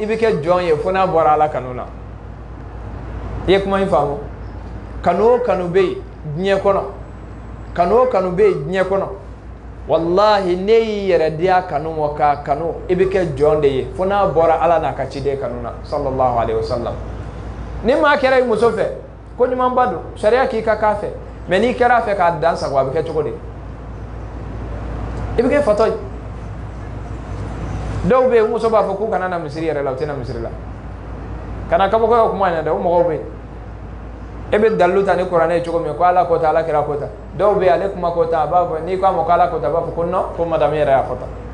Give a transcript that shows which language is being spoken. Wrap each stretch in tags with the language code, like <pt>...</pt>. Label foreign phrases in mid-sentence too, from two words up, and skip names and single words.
<bm>bɛ kɛ jɔn ye fo n'a bɔra ala kanu na i ye kuma in faamu kanu o kanu bɛ yen diɲɛ kɔnɔ kanu o kanu bɛ yen diɲɛ kɔnɔ wallahi ne y'i yɛrɛ di a kanu ma k'a kanu i bɛ kɛ jɔn de ye fo n'a bɔra ala n'a ka ciden kanu na</bm> <ar>صلى الله عليه وسلم</ar> <bm>ni maa kɛra i muso fɛ ko ɲuman ba don sariya k'i ka k'a fɛ mais n'i kɛra a fɛ k'a dan sago a bɛ kɛ cogo di i bɛ kɛ fatɔ ye dɔw bɛ yen muso b'a fɔ k'u kana na misiri yɛrɛ la u tɛ na misiri la kana kabako ye o kuma in na dɛ o mɔgɔw bɛ yen e bɛ dalilu ta ni kuranɛ ye cogo min ko ala ko ta ala kɛra ko ta dɔw bɛ yen ale kuma ko ta a b'a fɔ n'i ko a ma ko ala ko ta a b'a fɔ ko non ko madame yɛrɛ y'a fɔ tan</bm>